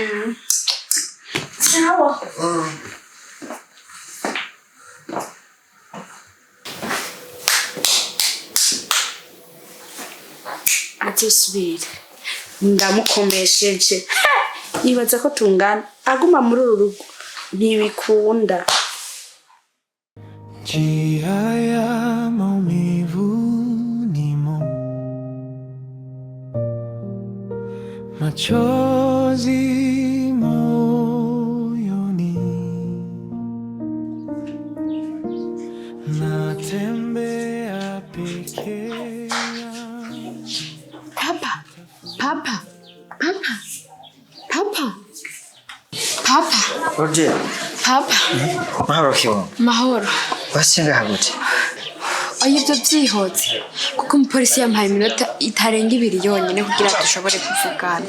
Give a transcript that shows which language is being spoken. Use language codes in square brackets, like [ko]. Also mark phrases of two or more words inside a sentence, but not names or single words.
[rn] Sawa. Atisubire. Ndamukomesheje. Nibaza ko tungana. Aguma muri uru rugo. Ntibikunda. [sw] Haya maumivu nimo, machozi moyoni, natembea peke yangu. [rn] Papa. Roger. Papa. Mahoro kiwo. Mahoro. Wasenga hagute. Oya ibyo byihotse. Kuko umupolisi yampaye iminota itarenga 2 yonyine kugira dushobore kuvugana.